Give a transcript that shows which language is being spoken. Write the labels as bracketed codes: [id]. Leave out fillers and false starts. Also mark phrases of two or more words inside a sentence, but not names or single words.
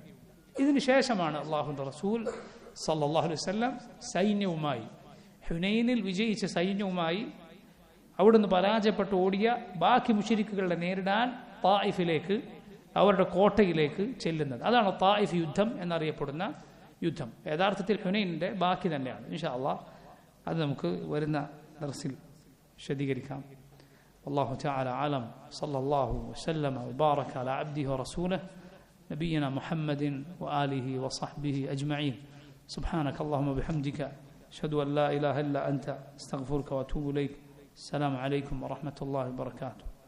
[ml] ഇതിനു ശേഷമാണ് അള്ളാഹുവിൻ്റെ റസൂൽ [ar] صلى الله عليه وسلم [ml] സൈന്യവുമായി, ഹുനൈനിൽ വിജയിച്ച സൈന്യവുമായി അവിടുന്ന് പരാജയപ്പെട്ട് ഓടിയ ബാക്കി മുശ്രിക്കുകളെ നേരിടാൻ തായിഫിലേക്ക്, അവരുടെ കോട്ടയിലേക്ക് ചെല്ലുന്നത്. അതാണ് തായിഫ് യുദ്ധം എന്നറിയപ്പെടുന്ന യുദ്ധം. യഥാർത്ഥത്തിൽ ഹുനൈനിന്റെ ബാക്കി തന്നെയാണ്. [ar] إن شاء الله [ml] അത് നമുക്ക് വരുന്ന ദർസിൽ വിശദീകരിക്കാം. [ar] والله تعالى أعلم. صلى الله وسلم وبارك على عبده ورسوله نبينا محمد وآله وصحبه أجمعين. سبحانك اللهم وبحمدك أشهد أن لا إله إلا أنت أستغفرك وأتوب إليك. السلام عليكم ورحمة الله وبركاته.